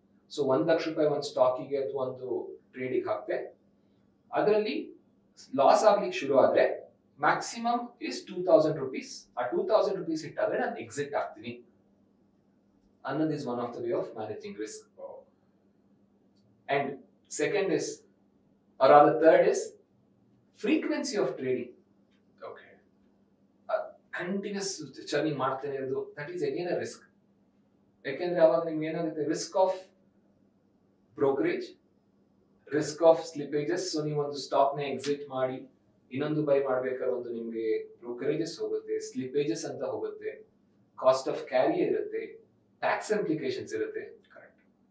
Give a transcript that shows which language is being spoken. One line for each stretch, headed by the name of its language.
Kannada: So 1 lakh ರೂಪಾಯಿ ಒಂದು ಸ್ಟಾಕಿಗೆ ಅಥವಾ ಒಂದು ಟ್ರೇಡಿಗೆ ಹಾಕ್ತೆ, ಅದರಲ್ಲಿ ಲಾಸ್ ಆಗ್ಲಿಕ್ಕೆ ಶುರು ಆದ್ರೆ
English: Maximum is 2000 rupees.
Kannada: ಆ 2000 ರೂಪೀಸ್ ಇಟ್ಟಾದ್ರೆ ನಾನು ಎಕ್ಸಿಟ್ ಆಗ್ತೀನಿ ಅನ್ನೋದು
English: Is one of the way of managing risk. And second is or the third is frequency of trading.
Kannada: Continuous churning ಮಾಡ್ತಾನೆ ಇರೋದು,
English: That is again a risk.
Kannada: ಯಾಕೆಂದ್ರೆ ಅವಾಗ ನಿಮ್ಗೆ ಏನಾಗುತ್ತೆ?
English: Risk of brokerage, risk of slippages.
Kannada: So ನೀವು ಒಂದು stock ನ exit ಮಾಡಿ ಇನ್ನೊಂದು ಬೈ ಮಾಡ್ಬೇಕಾದ್ರೆ ಒಂದು ನಿಮ್ಗೆ ಬ್ರೋಕರೇಜಸ್ ಹೋಗುತ್ತೆ, ಸ್ಲಿಪೇಜಸ್ ಅಂತ ಹೋಗುತ್ತೆ, ಕಾಸ್ಟ್ ಆಫ್ ಕ್ಯಾರಿ ಇರುತ್ತೆ, ಟ್ಯಾಕ್ಸ್ ಇಂಪ್ಲಿಕೇಶನ್ಸ್ ಇರುತ್ತೆ. ಕರೆಕ್ಟ್.